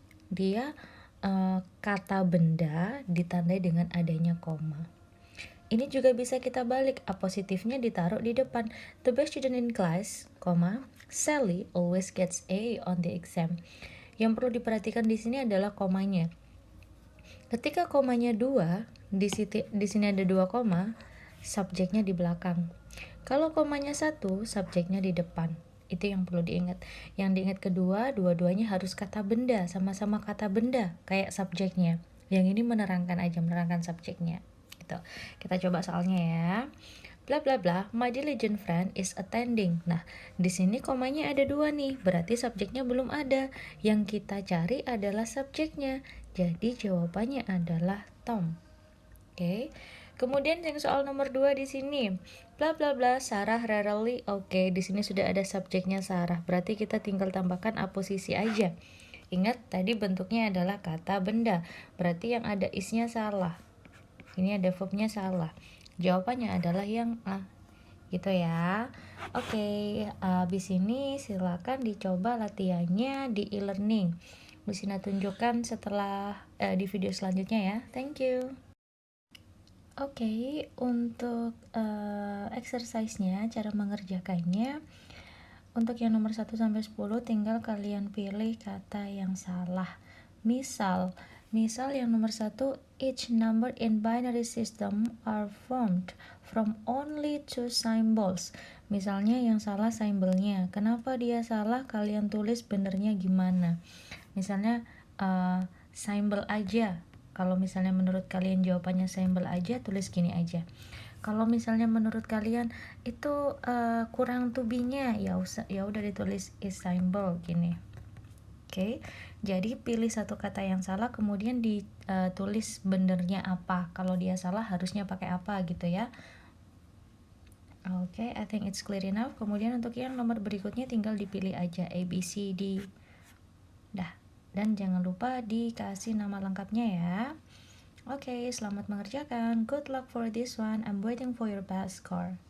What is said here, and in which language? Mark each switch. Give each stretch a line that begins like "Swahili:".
Indonesian: Dia kata benda ditandai dengan adanya koma. Ini juga bisa kita balik, apositifnya ditaruh di depan.
English: The best student in class, Sally always gets A on the exam.
Indonesian: Yang perlu diperhatikan di sini adalah komanya. Ketika komanya 2, di sini ada 2 koma, subjeknya di belakang. Kalau komanya 1, subjeknya di depan. Itu yang perlu diingat. Yang diingat kedua, dua-duanya harus kata benda, sama-sama kata benda, kayak subjeknya. Yang ini menerangkan subjeknya. Gitu. Kita coba soalnya ya.
English: Bla bla bla, my diligent friend is attending.
Indonesian: Nah, di sini komanya ada 2 nih, berarti subjeknya belum ada. Yang kita cari adalah subjeknya. Jadi jawabannya adalah Tom. Oke. Kemudian yang soal nomor 2 di sini.
English: Bla bla bla, Sarah rarely.
Indonesian: Oke, di sini sudah ada subjeknya Sarah. Berarti kita tinggal tambahkan aposisi aja. Ingat tadi bentuknya adalah kata benda. Berarti yang ada isnya salah. Ini ada verbnya salah. Jawabannya adalah yang A. Gitu ya. Oke, habis ini silakan dicoba latihannya di e-learning. Bisa tunjukkan setelah di video selanjutnya ya.
English: Thank you.
Indonesian: Oke, untuk exercise-nya, cara mengerjakannya, untuk yang nomor 1 sampai 10 tinggal kalian pilih kata yang salah. Misal yang nomor 1,
English: each number in binary system are formed from only 2 symbols.
Indonesian: Misalnya yang salah simbolnya. Kenapa dia salah? Kalian tulis benernya gimana? Misalnya symbol aja. Kalau misalnya menurut kalian jawabannya symbol aja, tulis gini aja. Kalau misalnya menurut kalian itu kurang to be-nya, ya udah ditulis is symbol gini. Oke. Jadi pilih satu kata yang salah, kemudian ditulis benernya apa. Kalau dia salah harusnya pakai apa gitu ya. Oke,
English: I think it's clear enough.
Indonesian: Kemudian untuk yang nomor berikutnya tinggal dipilih aja A, B, C, D. Dah. Dan jangan lupa dikasih nama lengkapnya ya. Oke, selamat mengerjakan.
English: Good luck for this one. I'm waiting for your best score.